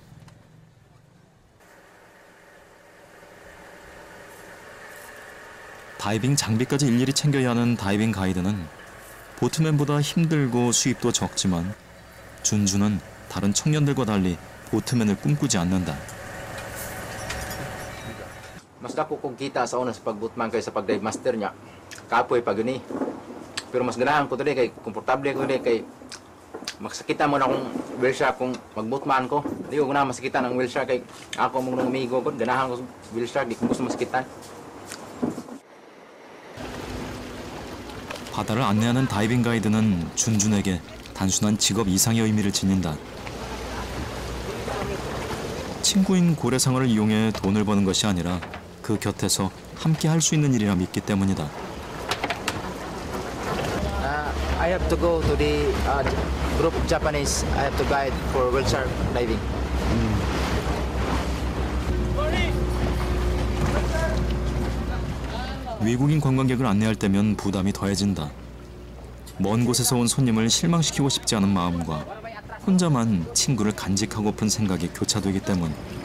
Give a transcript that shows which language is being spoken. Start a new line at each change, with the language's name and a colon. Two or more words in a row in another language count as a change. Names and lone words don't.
Korean: 다이빙 장비까지 일일이 챙겨야 하는 다이빙 가이드는 보트맨보다 힘들고 수입도 적지만 준주는 다른 청년들과 달리 보트맨을 꿈꾸지 않는다.
Cebuano: Mas dako kong kita sa una sa pagbootman kay sa pagdive master niya. Kapoy pa gani. Pero mas ganahan ko today kay komportable ko today kay maksakita mo na akong
English: whale shark
Cebuano: kung magbootman ko. Di ko na masakitan ang
English: whale shark
Cebuano: kay ako mong amigo ko. Ganahan ko
English: whale shark,
Cebuano: di ko gusto masakitan.
Korean: 바다를 안내하는 다이빙 가이드는 준준에게 단순한 직업 이상의 의미를 지닌다. 친구인 고래상어를 이용해 돈을 버는 것이 아니라 그 곁에서 함께 할 수 있는 일이라 믿기 때문이다.
English: I have to go to the group of Japanese. I have to guide for whale shark diving.
Korean: 외국인 관광객을 안내할 때면 부담이 더해진다. 먼 곳에서 온 손님을 실망시키고 싶지 않은 마음과 혼자만 친구를 간직하고픈 생각이 교차되기 때문.